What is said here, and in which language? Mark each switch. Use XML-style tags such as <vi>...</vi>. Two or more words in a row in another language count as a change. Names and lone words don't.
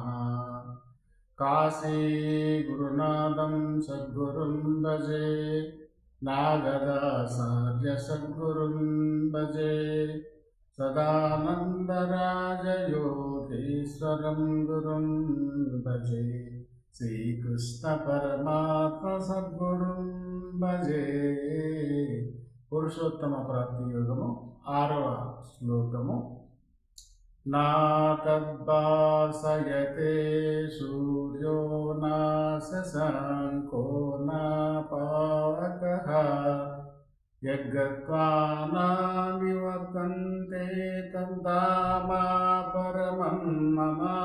<sa>काशी गुरुनाथं सद्गुरुं भजे, नागदाचार्य सद्गुरुं भजे, सदानन्दराजयोगीश्वरं गुरुं भजे, श्रीकृष्ण परमात्मा सद्गुरुं भजे।</sa> <te>పురుషోత్తమ ప్రాప్తి యోగము 6వ శ్లోకము.</te> <sa>न तद्भासयते सूर्यो न शशाङ्को न पावकः यद्गत्वा न निवर्तन्ते तद्धाम परमं मम.</sa>